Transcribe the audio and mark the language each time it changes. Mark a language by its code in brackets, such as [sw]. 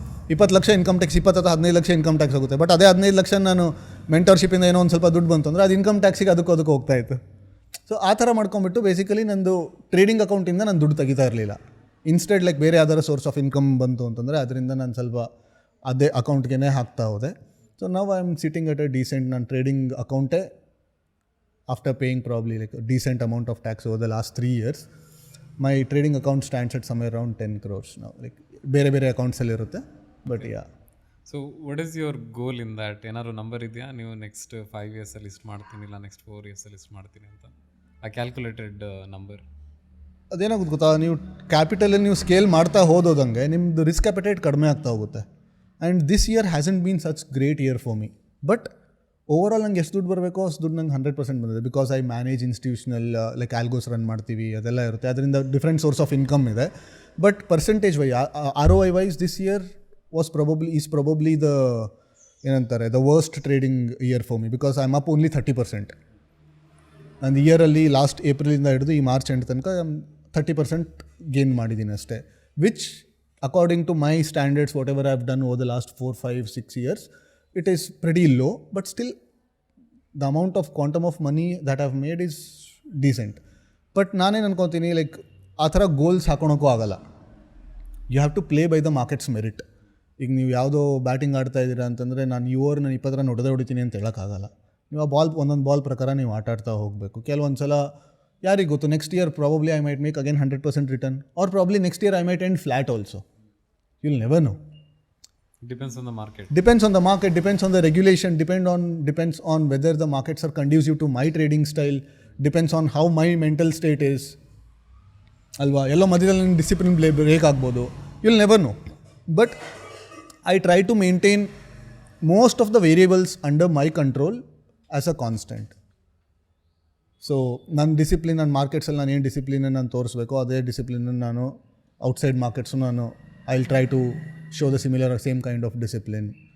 [kn] 20 lakh income tax, 20 ಅಥವಾ 15 lakh income tax ಹೋಗುತ್ತೆ. But ಅದೇ 15 ಲಕ್ಷ ನಾನು ಮೆಂಟರ್ಶಿಪಿಂದ ಏನೋ ಒಂದು ಸ್ವಲ್ಪ ದುಡ್ಡು ಬಂತು ಅಂದರೆ ಅದು ಇನ್ಕಮ್ ಟ್ಯಾಕ್ಸಿಗೆ ಅದಕ್ಕೆ ಹೋಗ್ತಾ ಇತ್ತು. ಸೊ ಆ ಥರ ಮಾಡ್ಕೊಂಬಿಟ್ಟು ಬೇಸಿಕಲಿ ನಂದು ಟ್ರೇಡಿಂಗ್ ಅಕೌಂಟಿಂದ ನಾನು ದುಡ್ಡು ತೆಗಿತಾ ಇರಲಿಲ್ಲ. ಇನ್ಸ್ಟೆಡ್ ಲೈಕ್ ಬೇರೆ ಯಾವ್ದಾರ ಸೋರ್ಸ್ ಆಫ್ ಇನ್ಕಮ್ ಬಂತು ಅಂತಂದರೆ ಅದರಿಂದ ನಾನು ಸ್ವಲ್ಪ ಅದೇ ಅಕೌಂಟ್ಗೆ ಹಾಕ್ತಾ ಹೋದೆ. [en] so ನಾವು I am sitting at a decent, [kn] ನನ್ನ trading ಅಕೌಂಟೇ [en] after paying probably like a decent amount of tax over the last 3 years, my trading account stands at somewhere around 10 crores now. [kn] Like ಬೇರೆ accounts ಅಲ್ಲಿ ಇರುತ್ತೆ. [en] But ya, so what is your goal in that? [kn] ಏನಾದ್ರು number ಇದೆಯಾ ನೀವು next 5 years list ಮಾಡ್ತೀನಿ, ಇಲ್ಲ next 4 years list ಮಾಡ್ತೀನಿ ಅಂತ, ಆ ಕ್ಯಾಲ್ಕುಲೇಟೆಡ್ ನಂಬರ್? ಅದೇನಾಗುತ್ತೆ ಗೊತ್ತಾ, ನೀವು ಕ್ಯಾಪಿಟಲಲ್ಲಿ ನೀವು ಸ್ಕೇಲ್ ಮಾಡ್ತಾ ಹೋದಂಗೆ ನಿಮ್ಮದು ರಿಸ್ಕ್ ಅಪೆಟೈಟ್ ಕಡಿಮೆ ಆಗ್ತಾ ಹೋಗುತ್ತೆ. [en] And this year hasn't been such great year for me. [kn] But overall ನಂಗೆ ಎಷ್ಟು ದುಡ್ಡು ಬರಬೇಕೋ ಅಷ್ಟು ದುಡ್ಡು ನಂಗೆ 100% ಬಂದಿದೆ. [en] because I manage institutional like algos run [kn] ಮಾಡ್ತೀವಿ, ಅದೆಲ್ಲ ಇರುತ್ತೆ. ಅದರಿಂದ ಡಿಫ್ರೆಂಟ್ ಸೋರ್ಸ್ ಆಫ್ ಇನ್ಕಮ್ ಇದೆ. [en] But percentage ROI wise this year is probably ಏನಂತಾರೆ the worst trading year for me, because I am up only 30%. [kn] ಒಂದು ಇಯರಲ್ಲಿ ಲಾಸ್ಟ್ ಏಪ್ರಿಲಿಂದ ಹಿಡಿದು ಈ ಮಾರ್ಚ್ ಎಂಡ್ ತನಕ 30% ಗೇನ್ ಮಾಡಿದ್ದೀನಿ ಅಷ್ಟೇ. [en] Which according to my standards, whatever I have done over the last 4, 5, 6 years, it is pretty low, but still the amount of quantum of money that I've made is decent. [kn] But ನಾನೇನು ಅನ್ಕೊತೀನಿ, like ಆ ಥರ goals ಹಾಕೊಳಕ್ಕೂ ಆಗಲ್ಲ. [en] You have to play by the markets merit. [kn] ಈಗ ನೀವು ಯಾವುದೋ batting ಆಡ್ತಾ ಇದ್ದೀರಾ ಅಂತಂದರೆ ನಾನು 20 ರನ್ ಹೊಡಿತೀನಿ ಅಂತ ಹೇಳೋಕ್ಕಾಗಲ್ಲ. ನೀವು ಆ ಒಂದೊಂದು ಬಾಲ್ ಪ್ರಕಾರ ನೀವು ಆಟಾಡ್ತಾ ಹೋಗಬೇಕು. ಕೆಲವೊಂದು ಸಲ ಯಾರಿಗೆ ಗೊತ್ತು, [en] Next year probably I might make again 100% return, or probably next year I might end flat also. You will never know. Depends on the market. Depends on the market, depends on the regulation, depends on whether the markets are conducive to my trading style, depends on how my mental state is. [kn] ಅಲ್ವಾ, ಎಲ್ಲೋ ಮಧ್ಯದಲ್ಲಿ ನನ್ನ discipline break ಆಗ್ಬೋದು. [en] You will never know. But I try to maintain most of the variables under my control as a constant. [kn] So ನನ್ನ discipline, ನನ್ನ ಮಾರ್ಕೆಟ್ಸಲ್ಲಿ ನಾನು ಏನು ಡಿಸಿಪ್ಲಿನ ನಾನು ತೋರಿಸ್ಬೇಕೋ ಅದೇ ಡಿಸಿಪ್ಲಿನ ನಾನು ಔಟ್ಸೈಡ್ ಮಾರ್ಕೆಟ್ಸು ನಾನು [en] I will try to show the similar same kind of discipline.